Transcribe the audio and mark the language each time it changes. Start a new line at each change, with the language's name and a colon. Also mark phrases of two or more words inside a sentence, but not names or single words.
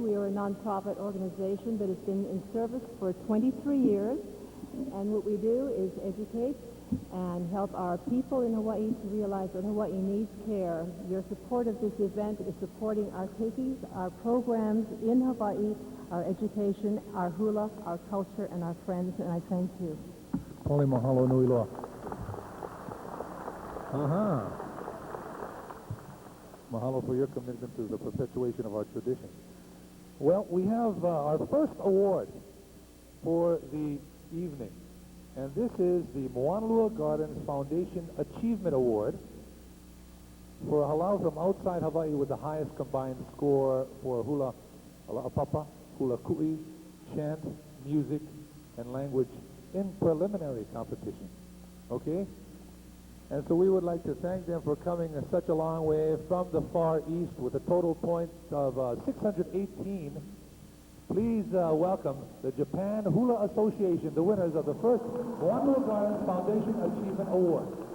English: We are a nonprofit organization that has been in service for 23 years, and what we do is educate and help our people in Hawaii to realize that Hawaii needs care. Your support of this event is supporting our keikis, our programs in Hawaii, our education, our hula, our culture, and our friends, and I thank you. Polly,
Hawaiian: mahalo nui loa.
English: Mahalo for your commitment to the perpetuation of our tradition. Well, we have our first award for the evening, and this is the Moana Gardens Foundation Achievement Award for a halau from outside Hawaii with the highest combined score for
Hawaiian: hula ala'apapa, hula ku'i,
English: chant, music, and language in preliminary competition. Okay? And so we would like to thank them for coming such a long way from the Far East with a total point of 618. Please welcome the Japan Hula Association, the winners of the first Moana Gardens Foundation Achievement Award.